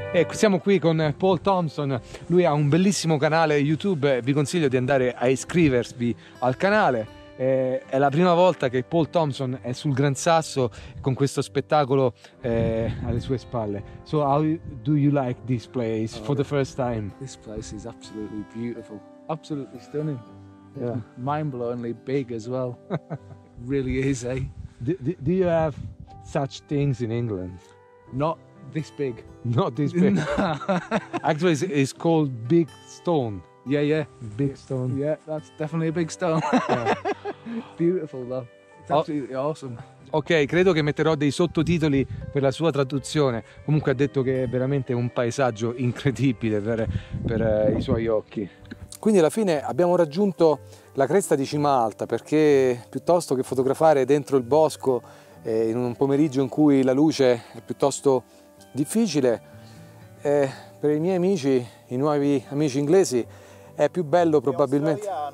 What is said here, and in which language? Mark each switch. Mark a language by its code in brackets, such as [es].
[it] Siamo qui con Paul Thompson, lui ha un bellissimo canale YouTube, vi consiglio di andare a iscrivervi al canale. È la prima volta che Paul Thompson è sul Gran Sasso con questo spettacolo alle sue spalle. [en] So how do you like this place for the first time? This place is absolutely beautiful, absolutely stunning. Yeah. Mind-blowingly big as well. It really is, eh? Do you have such things in England? Not this big. Not this big. No. Actually, it's called Big Stone. Yeah. Big Stone. Yeah, that's definitely a big stone. Yeah. Beautiful though. It's absolutely awesome. [it] Ok, credo che metterò dei sottotitoli per la sua traduzione. Comunque ha detto che è veramente un paesaggio incredibile per i suoi occhi. Quindi alla fine abbiamo raggiunto la cresta di Cima Alta, perché piuttosto che fotografare dentro il bosco in un pomeriggio in cui la luce è piuttosto difficile, per i miei amici, i nuovi amici inglesi, è più bello probabilmente.